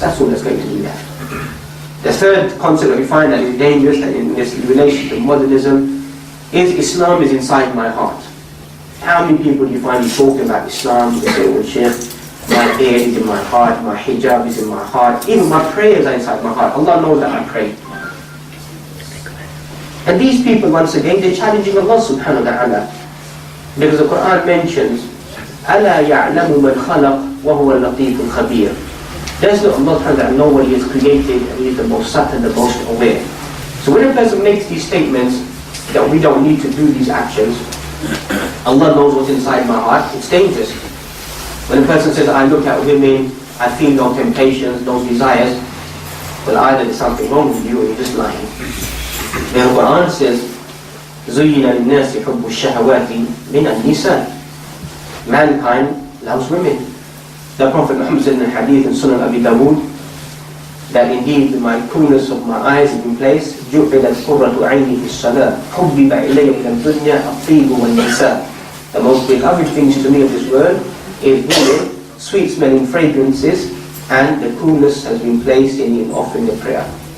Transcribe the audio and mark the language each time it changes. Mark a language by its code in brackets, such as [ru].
[en] That's all that's going to be left. The third concept that we find that is dangerous and in this relation to modernism is Islam is inside my heart. How many people do you find you talking about Islam? They say, well, Shaykh, my beard is in my heart, my hijab is in my heart, even my prayers are inside my heart. Allah knows that I pray. And these people, once again, they're challenging Allah subhanahu wa ta'ala. Because the Quran mentions, [ar] أَلَا يَعْلَمُ مَنْ خَلَقْ وَهُوَ اللَّطِيفُ الْخَبِيرُ. [en] Does not Allah subhanahu wa ta'ala know what He has created, and He is the most subtle, the most aware. So when a person makes these statements, that we don't need to do these actions, Allah knows what's inside my heart, it's dangerous. When a person says, I look at women, I feel no temptations, no desires, well, either there's something wrong with you or you're just lying. The Quran says, [ar] زُيِّنَ لِلنَّاسِ حُبُّ الشَّهَوَاتِ مِنَ النِّسَاءِ. [en] Mankind loves women. The Prophet Muhammad said in the hadith in Sunan Abi Dawood, that indeed my coolness of my eyes is in place. [ar] جُعِلَتْ قُرَّةُ عَيْنِي فِي الصَّلَاةِ حُبِّبَ إِلَيَّ مِنَ الدُّنْيَا الطِّيبُ وَالنِّسَاءِ. [en] The most beloved things to me of this world is women, sweet smelling fragrances, and the coolness has been placed in offering the prayer.